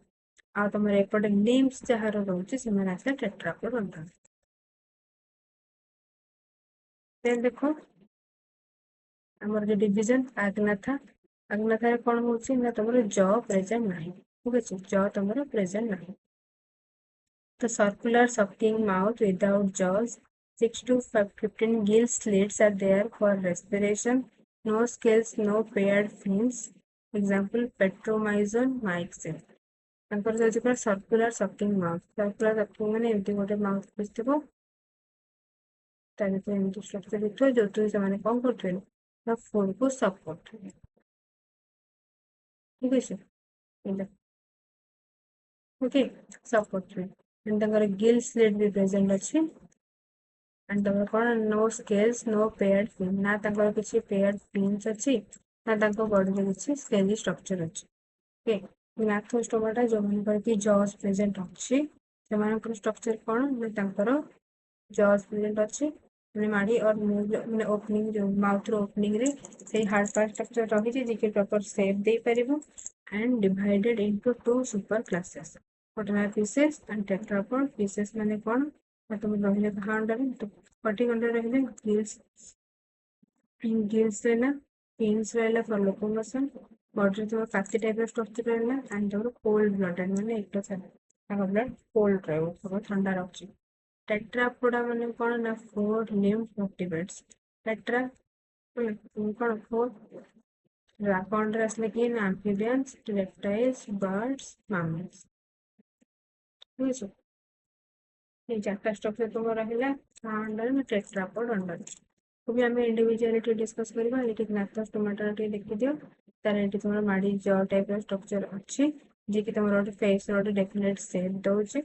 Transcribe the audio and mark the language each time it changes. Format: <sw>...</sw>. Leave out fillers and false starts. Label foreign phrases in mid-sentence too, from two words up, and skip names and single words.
<or>ଆଉ ତମର ଏପଟେ ଲିମ୍ସ ଯାହାର ରହୁଛି ସେମାନେ ଆସିଲେ</or> <en>tetrapod under.</en> <or>ଦେନ୍ ଦେଖ ଆମର ଯୋଉ ଡିଭିଜନ ଆଗ୍ନାଥାରେ କଣ ହଉଛି ନା ତମର</or> <en>jaw present</en> <or>ନାହିଁ। ଠିକ ଅଛି, ଜ ତମର ପ୍ରେଜେଣ୍ଟ ନାହିଁ।</or> <en>The circular sucking mouth without jaws, 6 to 15 gill slits are there for respiration. No scales, no paired fins. Example, petromyzon, myxin.</en> <or>ତାଙ୍କର ହେଉଛି ପୁରା</or> <en>circular sucking mouth. Circular sucking</en> <or>ମାନେ ଏମିତି ଗୋଟେ</or> <en>mouth piece</en> <or>ଥିବ, ତା ଭିତରେ ଏମିତି ଷ୍ଟ୍ରକ୍ଚର ହେଇଥିବ ଯୋଉଥିରେ ସେମାନେ କଣ କରୁଥିବେ ନା ଫୁଡକୁ ସକ୍ କରୁଥିବେ। ଠିକ ଅଛି,</or> <en>okay suck</en> <or>କରୁଥିବେ। ତାଙ୍କର</or> <en>gill slit</en> <or>ବି ପ୍ରେଜେଣ୍ଟ ଅଛି। and ତମର କଣ</or> <en>no scales, no paired fin,</en> <or>ନା ତାଙ୍କର କିଛି</or> <en>paired fins</en> <or>ଅଛି ନା ତାଙ୍କ ବଡିରେ କିଛି</or> <en>scaly structure</en> <or>ଅଛି। ଓକେ, gnathostomaଟା ଯୋଉମାନଙ୍କର କି</or> <en>jaws present</en> <or>ଅଛି ସେମାନଙ୍କର ଷ୍ଟ୍ରକ୍ଚର କଣ ନା ତାଙ୍କର</or> <en>jaws present</en> <or>ଅଛି ମାନେ ମାଡି ମାନେ ଓପନିଂ ଯୋଉ ମାଉଥର ଓପନିଂ ରେ ସେଇ</or> <en>hard part structure</en> <or>ରହିଛି ଯିଏକି</or> <en>proper shape</en> <or>ଦେଇପାରିବ</or> <en>and divided into two super classes.</en> <or>ଗୋଟେ ହେଲା ପିସେସ୍</or> <en>and tetrapod।</en> <or>ପିସେସ୍ ମାନେ କଣ ନା ତମେ ରହିଲେ କାହା ଅଣ୍ଡରରେ ପର୍ଟିକ ଅଣ୍ଡରରେ ରହିଲେ gills ରହିଲା, fins ରହିଲା</or> <en>for locomotion,</en> <or>ବଡିରେ ଥିବା କାତି ଟାଇପର ଷ୍ଟ୍ରକ୍ଚର ରହିଲା and ତମର</or> <en>cold blooded</en> <or>ମାନେ ତାଙ୍କ</or> <en>blood cold</en> <or>ରହିବ, ସବୁ ଥଣ୍ଡା ରହୁଛି। ଟେଟ୍ରାପୋଡା ମାନେ କଣ ନା</or> <en>4 limbed vertebrates।</en> <or>ଟେଟ୍ରା କଣ 4 ରାକ ଆସିଲେ କି ନା</or> <en>amphibians, reptiles, birds, mammals।</en> <or>ଠିକ ଅଛି,</or> <bn>এই চারটা স্ট্রাকচার তোমার</bn> <or>ରହିଲା କାହା ଅଣ୍ଡରରେ ନା ଟେଟ୍ରାପୋଡ ଅଣ୍ଡରରେ। ବି ଆମେ ଇଣ୍ଡିଭିଜୁଆଲି ଟିକେ ଡିସ୍କସ୍ କରିବା। ଏଠି gnathostomaଟା ଟିକେ ଦେଖିଦିଅ, ତାର ଏଠି ତମର ମାଡି ଜ ଟାଇପର ଷ୍ଟ୍ରକ୍ଚର ଅଛି ଯିଏକି ତମର ଗୋଟେ ଫେସର ଗୋଟେ</or> <en>definite shape</en> <or>ଦଉଛି।</or>